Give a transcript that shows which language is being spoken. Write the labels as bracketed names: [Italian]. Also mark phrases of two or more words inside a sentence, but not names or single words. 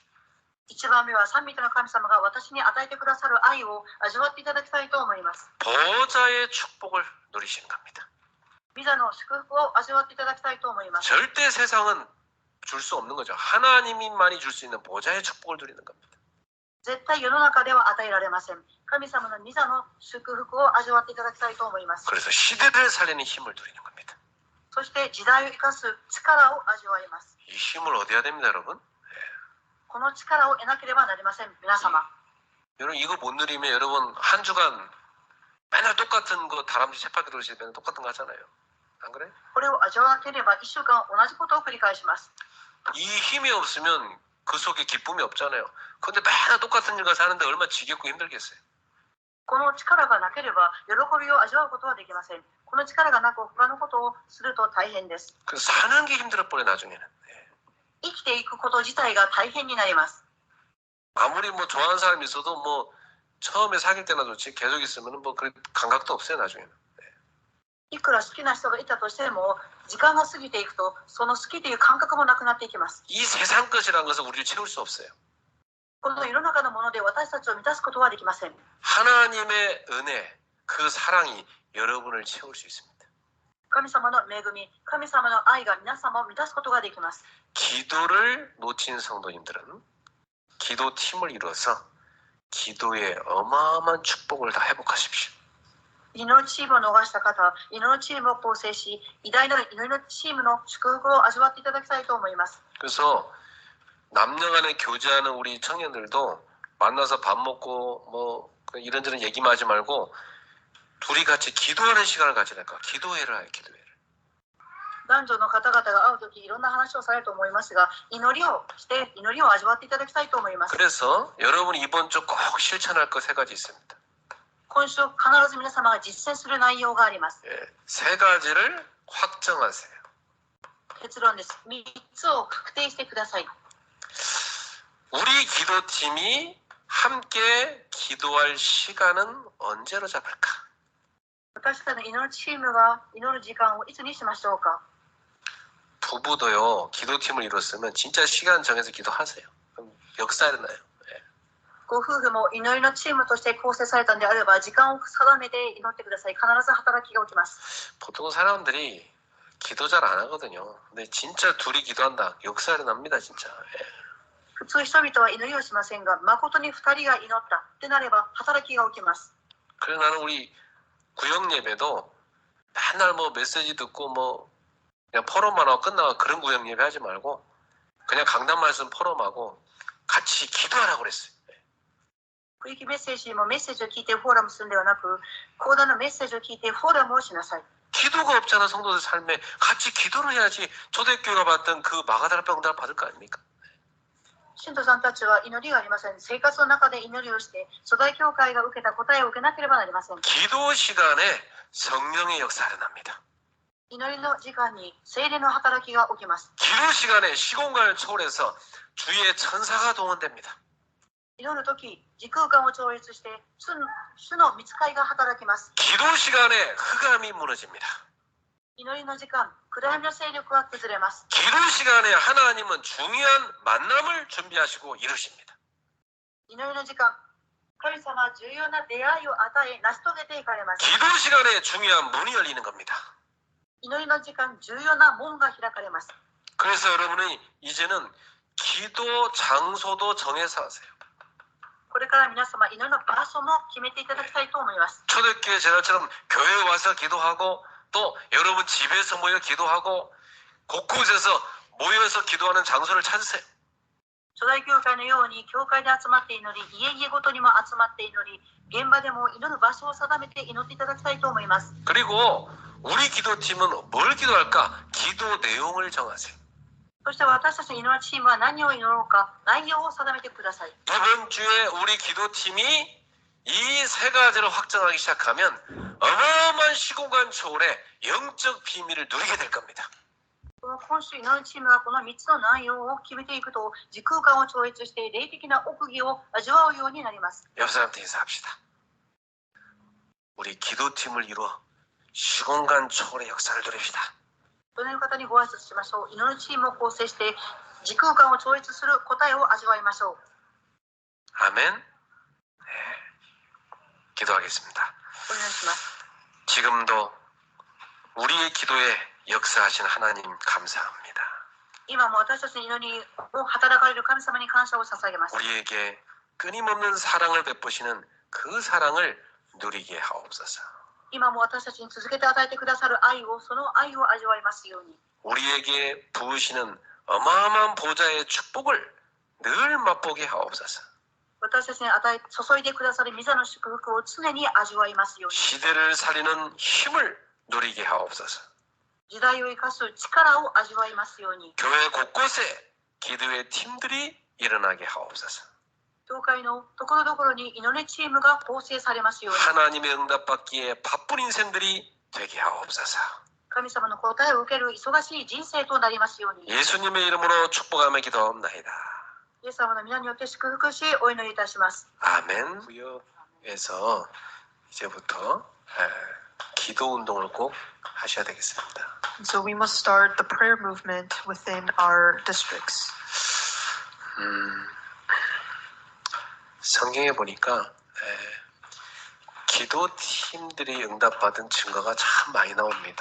[Japanese] 一番目は三位一体の神様が私に与えてくださる愛を味わっていただきたいと思います。 [Korean] 보좌의 축복을 누리시는 겁니다. [Japanese] ビザの祝福を味わっていただきたいと思います。 [Korean] 절대 세상은 줄 수 없는 거죠. 하나님만이 줄 수 있는 보좌의 축복을 누리는 겁니다. [Japanese] 絶対世の中では与えられません。神様の御座の祝福を味わっていただきたいと思います。 [Korean] 그래서 시대를 살리는 힘을 누리는 겁니다. [Japanese] そして時代を生かす力を味わいます。 [Korean] 이 힘을 얻어야 됩니다, 여러분. [Japanese] この力を得なければなりません。皆様。 [Korean] 여러분 이거 못 누리면 여러분 한 주간 맨날 똑같은 거 다람쥐 새바퀴 돌리시면 맨날 똑같은 거 하잖아요. 안 그래? [Japanese] これを味わわなければ1週間同じことを繰り返します。 [Korean] 이 힘이 없으면 그 속에 기쁨이 없잖아요. 근데 맨날 똑같은 일 가서 하는데 얼마나 지겹고 힘들겠어요. [Japanese] この力がなければ喜びを味わうことはできません。この力がなく他のことをすると大変です。 [Korean] 그래서 사는 게 힘들어 버려 나중에는. [Japanese] 生きていくこと自体が大変になります。 [Korean] 아무리 뭐 좋아하는 사람이 있어도 뭐 처음에 사귈 때나 좋지 계속 있으면 뭐 그 감각도 없어요 나중에는. [Japanese] いくら好きな人がいたとしても、時間が過ぎていくと、その好きという感覚もなくなっていきます。 [Korean] 이 세상 것이라는 것을 우리를 채울 수 없어요. [Japanese] この世の中のもので私たちを満たすことはできません。 [Korean] 하나님의 은혜, 그 사랑이 여러분을 채울 수 있습니다. [Japanese] 神様の恵み、神様の愛が皆様を満たすことができます。 [Korean] 기도를 놓친 성도님들은 기도팀을 이루어서 기도의 어마어마한 축복을 다 회복하십시오. [Japanese] 祈りチームを逃した方、祈りチームを構成し、偉大なる祈りチームの祝福を味わっていただきたいと思います。 [Korean] 그래서 남녀 간에 교제하는 우리 청년들도 만나서 밥 먹고 뭐 이런저런 얘기만 하지 말고 둘이 같이 기도하는 시간을 가지랄까. 기도회를 해요. 기도회를. [Japanese] 男女の方々が会うときいろんな話をされると思いますが、祈りをして祈りを味わっていただきたいと思います。 [Korean] 그래서 여러분이 이번 주 꼭 실천할 것 세 가지 있습니다. [Japanese] 今週必ず皆様が実践する内容があります。 [Korean] 예, 세 가지를 확정하세요. [Japanese] 結論です。3つを確定してください。 [Korean] 우리 기도팀이 함께 기도할 시간은 언제로 잡을까? [Japanese] 私たちの祈るチームが祈る時間をいつにしましょうか。 [Korean] 부부도요. 기도팀을 이뤘으면 진짜 시간 정해서 기도하세요. 그럼 역사 일어나요. [Japanese] ご夫婦も祈りのチームとして構成されたのであれば、時間を定めて祈ってください。必ず働きが起きます。 [Korean] 보통 사람들이 기도 잘 안 하거든요. 근데 진짜 둘이 기도한다. 역사 일어납니다. 진짜. [Japanese] 普通人々は祈りをしませんが、誠に2人が祈ったってなれば働きが起きます。 [Korean] 그래서 나는 우리 구역 예배도 맨날 뭐 메시지 듣고 뭐 그냥 포럼만 하고 끝나고 그런 구역 예배 하지 말고 그냥 강단 말씀 포럼하고 같이 기도하라고 그랬어요. [Japanese] 区域メッセージもメッセージを聞いてフォーラムするんではなく、講談のメッセージを聞いてフォーラムをしなさい。 [Korean] 기도가 없잖아. 성도들 삶에 같이 기도를 해야지 초대교회가 받던 그 마가다라 병들 받을 거 아닙니까? [Japanese] 信徒さんたちは祈りがありません。生活の中で祈りをして、初代教会が受けた答えを受けなければなりません。 [Korean] 기도 시간에 성령의 역사가 일어납니다. [Japanese] 祈りの時間に聖霊の働きが起きます。 [Korean] 기도 시간에 시공간을 초월해서 주의 천사가 동원됩니다. [Japanese] 祈るとき、時空間を超越して主の御使いが働きます。 [Korean] 기도 시간에 흑암이 무너집니다. [Japanese] 祈りの時間、暗闇の勢力は崩れます。 [Korean] 기도 시간에 하나님은 중요한 만남을 준비하시고 이루십니다. [Japanese] 祈りの時間、神様は重要な出会いを与え、成し遂げていかれます。 [Korean] 기도 시간에 중요한 문이 열리는 겁니다. [Japanese] 祈りの時間、重要な門が開かれます。 [Korean] 그래서 여러분이 이제는 기도 장소도 정해서 하세요. [Japanese] これから皆様、祈りの場所も決めていただきたいと思います。 [Korean] 초대교회 제자처럼 교회에 와서 기도하고 또 여러분 집에서 모여 기도하고 곳곳에서 모여서 기도하는 장소를 찾으세요. [Japanese] 初代教会のように、教会で集まって祈り、家々ごとにも集まって祈り、現場でも祈る場所を定めて祈っていただきたいと思います。 [Korean] 그리고 우리 기도팀은 뭘 기도할까? 기도 내용을 정하세요. [Japanese] そして私たちの祈るチームは何を祈ろうか、内容を定めてください。 [Korean] 이번 주에 우리 기도팀이 이 세 가지를 확정하기 시작하면 어마어마한 시공간 초월의 영적 비밀을 누리게 될 겁니다. [Japanese] 今週祈るチームがこの3つの内容を決めていくと、時空間を超越して霊的な奥義を味わうようになります。 [Korean] 옆 사람한테 인사합시다. 우리 기도팀을 이루어 시공간 초월의 역사를 누립시다. [Japanese] 隣の方にご挨拶しましょう。祈るチームを構成して時空間を超越する答えを味わいましょう。 [Korean] 아멘. 네. 기도하겠습니다. [Japanese] お願いします。 [Korean] 지금도 우리의 기도에 역사하신 하나님 감사합니다. [Japanese] 今も私たちの祈りを働かれる神様に感謝を捧げます。 [Korean] 우리에게 끊임없는 사랑을 베푸시는 그 사랑을 누리게 하옵소서. [Japanese] 今も私たちに続けて与えてくださる愛を、その愛を味わいますように。 [Korean] 우리에게 부으시는 어마어마한 보좌의 축복을 늘 맛보게 하옵소서. [Japanese] 私たちに注いでくださる御座の祝福を常に味わいますように。 [Korean] 시대를 살리는 힘을 누리게 하옵소서. [Japanese] 時代を生かす力を味わいますように。 [Korean] 교회 곳곳에 기도의 팀들이 일어나게 하옵소서. [Japanese] 教会のところどころに祈りチームが構成されますように。 [Korean] 하나님의 응답받기에 바쁜 인생들이 되게 하옵소서. [Japanese] 神様の答えを受ける忙しい人生となりますように。 [Korean] 예수님의 이름으로 축복하며 기도합니다. [Japanese] イエス様の皆によって祝福しお祈りいたします。 [Korean] 아멘. 에서 이제부터 기도 운동을 꼭 하셔야 되겠습니다. [English] So we must start the prayer movement within our districts. [Korean] 성경에 보니까 기도팀들이 응답받은 증거가 참 많이 나옵니다.